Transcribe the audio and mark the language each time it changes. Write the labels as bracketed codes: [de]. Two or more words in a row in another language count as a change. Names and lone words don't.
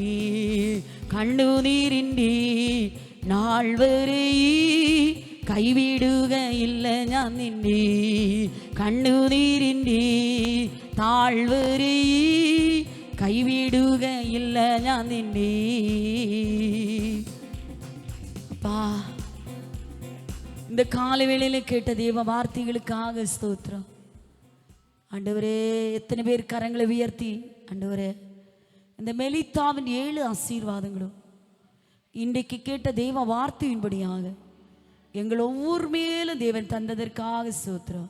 [ml] കണ്ണുനീരിൻ്റെ താഴ്വരയിൽ കൈവിടുകയില്ല ഞാൻ നിന്നെ. കണ്ണുനീരിൻ്റെ താഴ്വരയിൽ കൈവിടുകയില്ല ഞാൻ നിന്നെ. [ta] அப்பா, இந்த காலவேளையில கேட்ட தேவ வார்த்தைகளுக்காக ஸ்தோத்திரம் ஆண்டவரே. எத்தனை பேர் கரங்களை உயர்த்தி ஆண்டவரே இந்த மெலித்தாவின் 7 ஆசீர்வாதங்களும் இன்றைக்கு கேட்ட தேவ வார்த்தையின்படியாக எங்கள் ஒவ்வொரு மேலும் தேவன் தந்ததற்காக ஸ்தோத்திரம்.